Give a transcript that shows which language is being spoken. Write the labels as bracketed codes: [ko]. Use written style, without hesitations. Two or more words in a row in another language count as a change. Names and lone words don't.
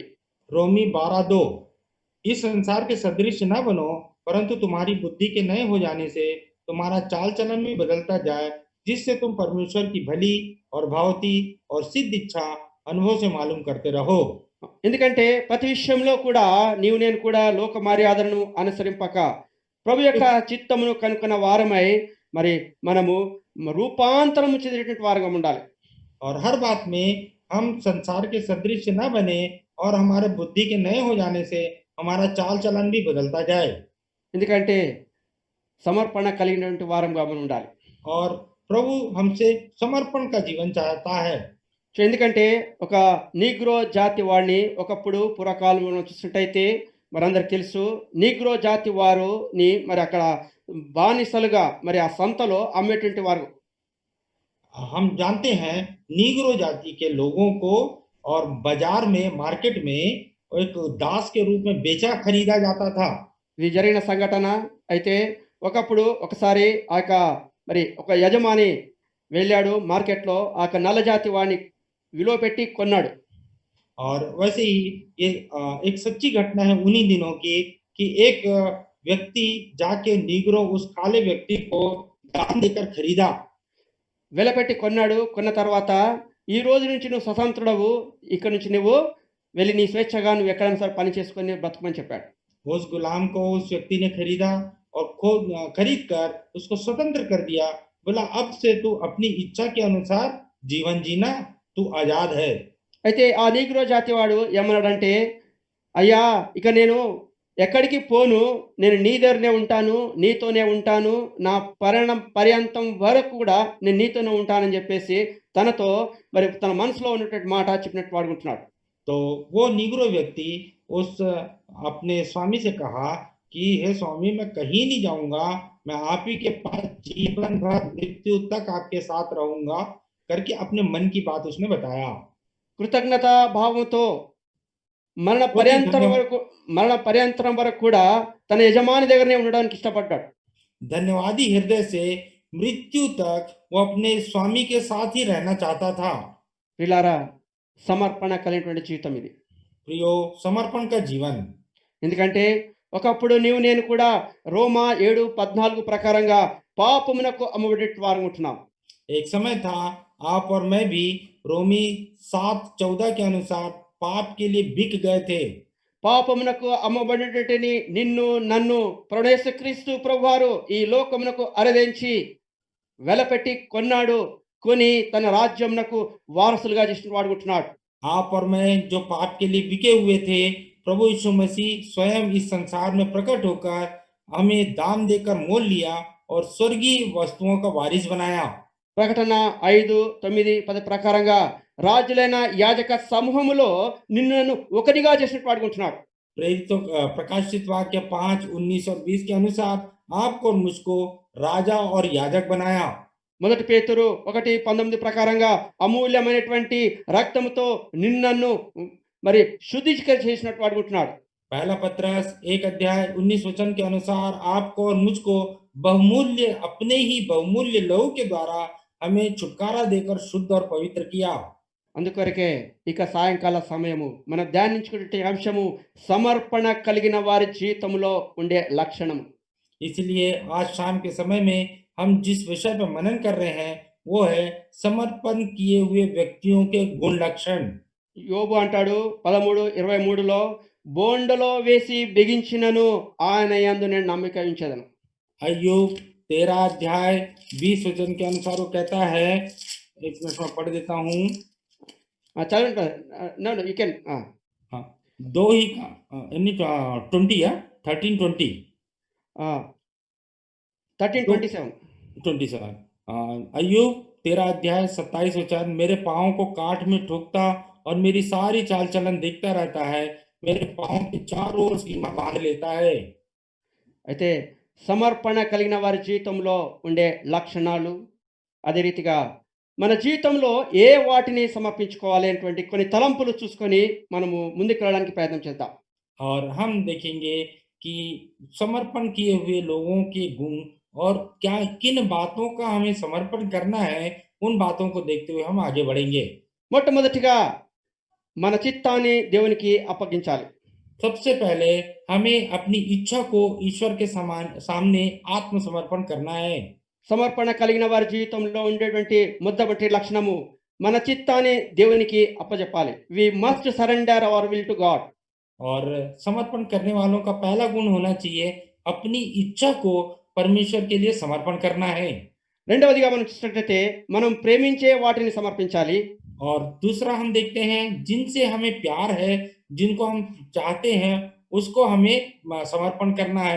[hi] रोमी 12:2 इस संसार के सदृश न बनो, परंतु तुम्हारी बुद्धि के नए हो जाने से तुम्हारा चाल चलन भी बदलता जाए, जिससे तुम परमेश्वर की भली और भावती और सिद्ध इच्छा अनुभव से मालूम करते रहो। [te] ఎందుకంటే ప్రతి విషయంలో కూడా నీవు నేను కూడా లోక మర్యాదలను అనుసరింపక ప్రభు యొక్క చిత్తమును కనుక్కున్న వారమై మరి మనము రూపాంతరము చెందినటువంటి వారంగా ఉండాలి. [hi] और हर बात में हम संसार के सदृश न बने, और हमारे बुद्धि के नए हो जाने से हमारा चाल चलन भी बदलता जाए। [te] ఎందుకంటే సమర్పణ కలిగినటువంటి వారంగా మనం ఉండాలి. [hi] और प्रभु हमसे समर्पण का जीवन चाहता है। [te] సో ఎందుకంటే ఒక నీగ్రో జాతి వాడిని ఒకప్పుడు పూర్వకాలంలో చూసినట్టయితే మనందరికి తెలుసు, నీగ్రో జాతి వారుని మరి అక్కడ బానిసలుగా మరి ఆ సంతలో అమ్మేటువంటి వారు. [hi] हम जानते हैं नीग्रो जाति के लोगों को और बाजार में, मार्केट में एक दास के रूप में बेचा खरीदा जाता था। [te] ఇది జరిగిన సంఘటన. అయితే ఒకప్పుడు ఒకసారి ఆ యొక్క మరి ఒక యజమాని వెళ్ళాడు మార్కెట్లో, ఆ యొక్క నల్లజాతి వాడిని విలువ పెట్టి కొన్నాడు. [hi] और वैसे ही ये एक सच्ची घटना है उन्हीं दिनों की, कि एक व्यक्ति जाके नीग्रो उस काले व्यक्ति को दान देकर खरीदा। [te] వెలపెట్టి కొన్నాడు. కొన్న తర్వాత ఈ రోజు నుంచి నువ్వు స్వతంత్రుడవు, ఇక్కడ నుంచి నువ్వు వెళ్ళి నీ స్వేచ్ఛగా నువ్వు ఎక్కడైనా సరే పని చేసుకొని బ్రతకమని చెప్పాడు. [hi] उस गुलाम को उस व्यक्ति ने खरीदा और खरीद कर उसको स्वतंत्र कर दिया। बोला अब से तू अपनी इच्छा के अनुसार जीवन जीना, तू आजाद है। [te] అయితే ఆ నీగ్రో జాతి వాడు ఏమన్నాడంటే, అయ్యా ఇక నేను ఎక్కడికి పోను, నేను నీ దగ్గరనే ఉంటాను, నీతోనే ఉంటాను, నా పర్యంతం వరకు కూడా నేను నీతోనే ఉంటానని చెప్పేసి తనతో మరి తన మనసులో ఉన్నటువంటి మాట చెప్పినట్టు వాడుకుంటున్నాడు. [hi] तो वो नीग्रो व्यक्ति उस अपने स्वामी से कहा कि हे स्वामी, मैं कहीं नहीं जाऊंगा, मैं आप ही के पास जीवन भर मृत्यु तक आपके साथ रहूंगा करके अपने मन की बात उसने बताया। [te] కృతజ్ఞత భావంతో మరణ పర్యంతరం వరకు కూడా తన యజమాని దగ్గరనే ఉండడానికి ఇష్టపడ్డాడు. [hi] धन्यवादी हृदय से मृत्यु तक वो अपने स्वामी के साथ ही रहना चाहता था। [te] ప్రియులారా, సమర్పణ కలిగినటువంటి జీవితం ఇది. [hi] प्रियो, समर्पण का जीवन। [te] ఎందుకంటే ఒకప్పుడు నీవు నేను కూడా రోమా 7:14 ప్రకారంగా పాపమునకు అమ్మబడే వారం ఉంటున్నాం. [hi] एक समय था आप और मैं भी रोमी 7:14 के अनुसार पाप के लिए बिक गए थे। [te] పాపమునకు అమ్మబడినటువంటి నిన్ను నన్ను యేసుక్రీస్తు ప్రభువారు ఈ లోకమునకు అరదించి వెలపెట్టి కొన్నాడు. కొని తన రాజ్యమునకు వారసులుగా చేసిన వాడుకుంటున్నాడు. [hi] आप और मैं जो पाप के लिए बिके हुए थे, प्रभु यीशु मसीह स्वयं इस संसार में प्रकट होकर हमें दाम देकर मोल लिया और स्वर्गीय वस्तुओं का वारिस बनाया। [te] ప్రకటన 5:9-10 ప్రకారంగా రాజులైన యాజక సమూహములో నిన్ను నన్ను ఒకటిగా చేసినట్టు వాడుకుంటున్నాడు. [hi] प्रेरितों प्रकाशित वाक्य 5, 19 और 20 के अनुसार आपको और मुझको राजा और याजक बनाया। [te] మొదటి పేతురు 1:19 ప్రకారంగా అమూల్యమైనటువంటి రక్తముతో నిన్ను మరి శుద్ధి చేసినట్టు వాడుకుంటున్నాడు. [hi] पहला पत्रस 1:19 के अनुसार आपको और मुझको बहुमूल्य, अपने ही बहुमूल्य लहू के द्वारा हमें छुटकारा देकर शुद्ध और पवित्र किया। [te] అందుకొరకే ఇక సాయంకాల సమయము మనం ధ్యానించుకునే అంశము సమర్పణ కలిగిన వారి జీవితంలో ఉండే లక్షణం. [hi] इसलिए आज शाम के समय में हम जिस विषय पर मनन कर रहे हैं वो है समर्पण किए हुए व्यक्तियों के गुण लक्षण। [te] యోబు అంటాడు 13:23లో, బోండలో వేసి బిగించినను ఆయన యందు నేను నమ్మిక ఉంచెదను. [hi] अय्यूब 13:20 के अनुसार वो कहता है, एक मिनट में पढ़ देता हूँ। [te] చదవండి. [en] No you can. [hi] हाँ, 2 ही 20 है, 13:20 13:27. 27। अय्यूब 13:27 मेरे पाँव को काठ में ठोकता और मेरी सारी चाल चलन देखता रहता है, मेरे पाँव के चारों ओर सीमा बांध लेता है। [te] అయితే సమర్పణ కలిగిన వారి జీవితంలో ఉండే లక్షణాలు, అదే రీతిగా మన జీవితంలో ఏ వాటిని సమర్పించుకోవాలి అనేటువంటి కొన్ని తలంపులు చూసుకొని మనము ముందుకు వెళ్ళడానికి ప్రయత్నం చేద్దాం. [hi] और हम देखेंगे कि समर्पण किए हुए लोगों के गुण और क्या किन बातों का हमें समर्पण करना है, उन बातों को देखते हुए हम आगे बढ़ेंगे। [te] మొట్టమొదటిగా మన చిత్తాన్ని దేవునికి అప్పగించాలి. [hi] सबसे पहले हमें अपनी इच्छा को ईश्वर के सामने आत्मसमर्पण करना है। [te] సమర్పణ కలిగిన వారి జీవితంలో ఉండేటువంటి మొదటి లక్షణము మన చిత్తాన్ని దేవునికి అప్పజెప్పాలి. [en] We must surrender our will to God. [hi] और समर्पण करने वालों का पहला गुण होना चाहिए अपनी इच्छा को परमेश्वर के लिए समर्पण करना है। [te] రెండవదిగా మనం చూసినట్లయితే మనం ప్రేమించే వాటిని సమర్పించాలి. [hi] और दूसरा हम देखते हैं जिनसे हमें प्यार है, जिनको हम चाहते हैं, उसको हमें समर्पण करना है।